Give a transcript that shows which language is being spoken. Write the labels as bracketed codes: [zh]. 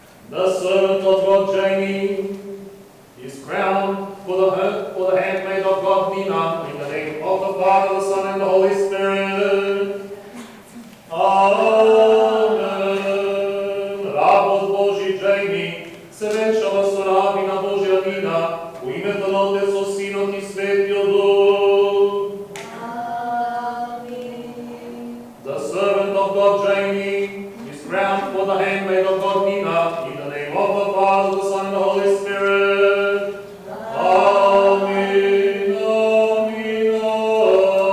[en] The servant of God, Jamie, is crowned for the handmaid of God, Nina, in the name of the Father, the Son, and the Holy Spirit. Amen. [mk] Работ Божи, Jamie, се венчава со рабина Божја Нина, у името на Отецот, Синот и Светиот Дух. [en] Amen. The servant of God, Jamie, is crowned for the handmaid of God, Nina, in the name of the Father, the Son, and the Holy Spirit. Amen, amen, amen.